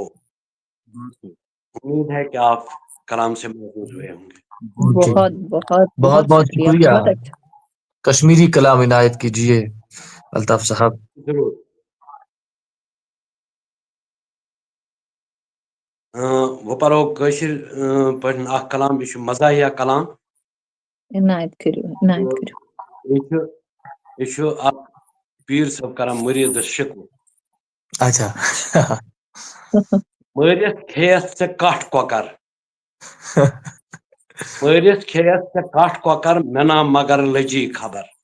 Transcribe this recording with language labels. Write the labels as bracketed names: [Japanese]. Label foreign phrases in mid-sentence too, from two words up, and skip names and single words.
[Urdu] امید ہے کہ آپ کلام سے محظوظ ہوئے ہوں گے. بہت بہت بہت بہت شکریہ. بہت اچھا. کشمیری کلام عنایت کیجیے الطاف صاحب. ضرور. [Kashmiri] وہ پرو کٲشِر پٲٹھۍ اکھ کلام، یہِ چھُ مزاحیہ کلام. عنایت کٔرِو عنایت کٔرِو. یہِ چھُ اکھ پیٖر صٲب کران مُریٖدس شِکوٕ. [Urdu] اچھا. [Kashmiri] مٲرِتھ کھیٚیَتھ ژےٚ کٹھ کۄکر، مٲرِتھ کھیٚیَتھ ژےٚ کٹھ کۄکر، مےٚ نا مگر لٔجی خبر.